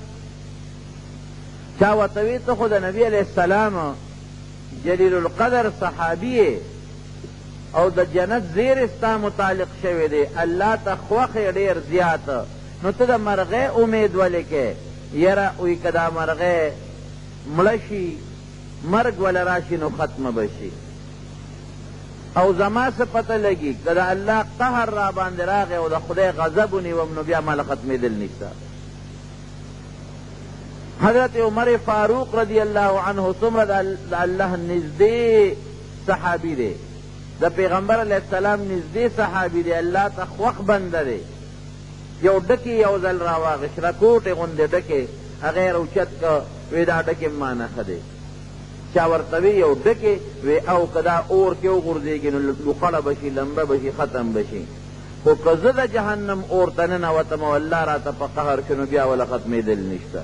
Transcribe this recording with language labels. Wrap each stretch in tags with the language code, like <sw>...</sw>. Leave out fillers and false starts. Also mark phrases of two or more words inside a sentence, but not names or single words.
<ps>چا ورته وی ته خو د نبي</ps> <ar>علیه السلام</ar> <ps>جلیل القدر صحابی او د جنت زیر ستا متعلق شوی دی، الله ته خوښ ډېر زیات، نو ته د مرغی امید ولې کې؟ یره وی که دا مرغی مړه شي مرګ وله راشي نو ختمه به شي، او زما څه پته لګي که د الله قهر را باندې راغی او د خدای غضب ونیوم نو بیا ماله ختمېدل نشته. حضرت عمر فاروق</ps> <ar>رضی اللہ عنہ</ar> <ps>څومره د الله نږدې صحابي دی، د پیغمبر</ps> <ar>علیه السلام</ar> <ps>نږدې صحابي دی، الله ته خوښ بنده دی. یو ډکې یو ځل راواغېست، رکوټې غوندې ډکې، هغه یې راوچت که وی دا ډکې ما نه ښه دی. چا ورته وی یو ډکې وی او که دا اور کې وغورځېږي نو لوخړه به شي، لمبه به شي، ختم به شي، خو که زه د جهنم اور ته ننوتم او الله راته په قهر شي نو بیا وله ختمېدل نشته.</ps>